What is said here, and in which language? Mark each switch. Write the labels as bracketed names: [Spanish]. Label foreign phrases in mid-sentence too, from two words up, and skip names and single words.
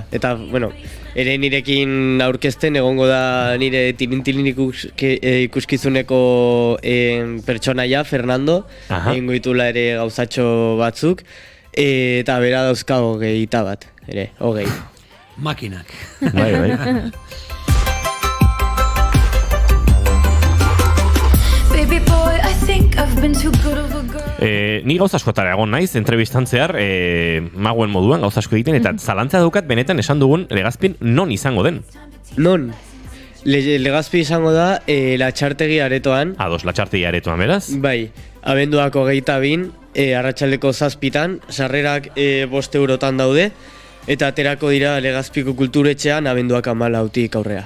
[Basque] Eta, bueno, ere nirekin aurkezten egongo da nire tilintilin ikuskizuneko pertsonaia, Fernando. Egingo ditula ere gauzatxo batzuk. Eta bera dauzka 21 ere, 20. Makinak. Bai. [English] Baby boy, I think I've been too good of a girl. [Basque] Ni gauza askotara egon naiz, entrevistan zehar, maguen moduan gauza asko egiten, eta zalantza daukat benetan esan dugun Legazpin non izango den. Non? Legazpi izango da Latxartegi aretoan. Ados, Latxartegi aretoan, beraz? Bai, abenduak 22, arratsaldeko 7, sarrerak 5 eurotan daude, eta aterako dira Legazpiko kulturetxean abenduak 14 aurrea.